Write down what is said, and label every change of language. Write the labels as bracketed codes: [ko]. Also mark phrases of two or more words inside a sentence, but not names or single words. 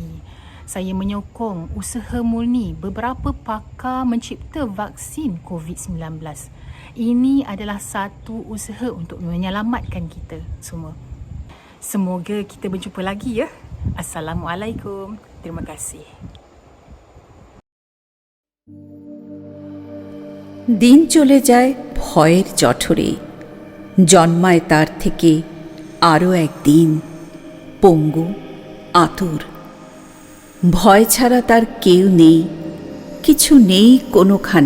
[ms] Saya menyokong usaha murni beberapa pakar mencipta vaksin COVID-19. Ini adalah satu usaha untuk menyelamatkan kita semua. Semoga kita berjumpa lagi ya. Assalamualaikum. Terima kasih. [bn] দিন চলে যায় ভয়ের জঠরে, জন্মায় তার থেকে আরও একদিন পঙ্গু, আতুর। ভয় ছাড়া তার কেউ নেই, কিছু নেই কোনোখানে।